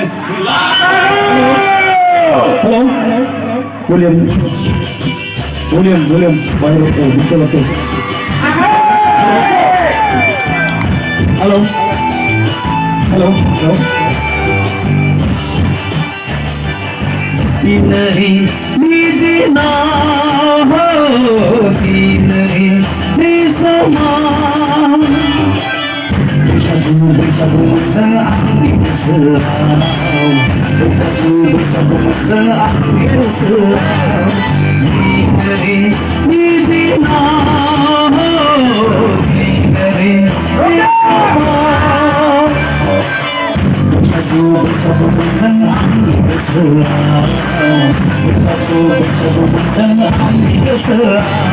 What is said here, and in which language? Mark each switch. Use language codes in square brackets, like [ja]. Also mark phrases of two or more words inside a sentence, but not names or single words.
[hi] हेलो विलियम विलियम विलियम बाहर चलो तो हेलो हेलो हेलो [brx] नहीं दीदना हो नहीं समा बैसागु बैसागुजों आंनि गोसोआव बैसागु बैसागुजों आंनि गोसोआव दीदना हो नहीं समा बैसागु बैसागुजों आंनि गोसोआव बैसागु बैसागुजों आंनि गोसोआव